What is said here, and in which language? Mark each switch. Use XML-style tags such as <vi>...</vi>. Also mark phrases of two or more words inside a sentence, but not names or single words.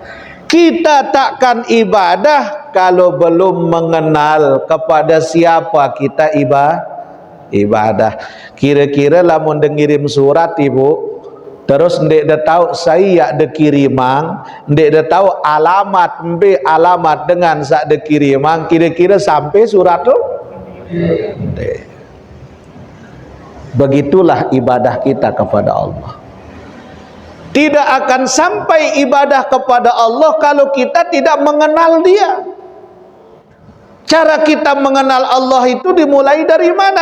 <id>Kita takkan ibadah kalau belum mengenal kepada siapa kita ibadah.</id> <sas>Kira-kira lamun dengirim surat ibu, terus ndek dah tahu saya de kirimang, ndek dah tahu alamat alamat dengan sak de kirimang,</sas> <id>kira-kira sampai surat tu?</id> <sas>Ndek.</sas> <id>Begitulah ibadah kita kepada Allah. Tidak akan sampai ibadah kepada Allah kalau kita tidak mengenal Dia. Cara kita mengenal Allah itu dimulai dari mana?</id>